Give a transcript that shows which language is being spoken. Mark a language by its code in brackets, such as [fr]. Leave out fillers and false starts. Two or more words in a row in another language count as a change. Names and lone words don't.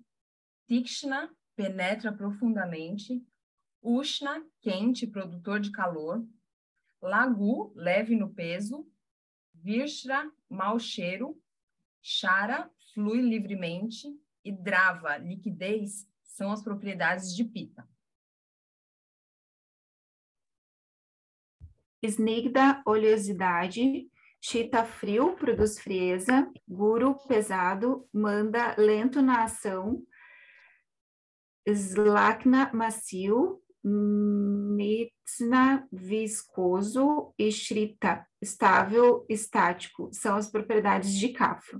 [pt] Tikshna, penetra profundamente. Ushna, quente, produtor de calor. Lagu, leve no peso. Virshra, mau cheiro. Shara, flui livremente. E Drava, liquidez, são as propriedades de Pita. Snigda, oleosidade. Shita, frio, produz frieza. Guru, pesado. Manda, lento na ação. Slakna, macio. Mitsna, viscoso. E Shrita, estável, estático. São as propriedades de Kapha.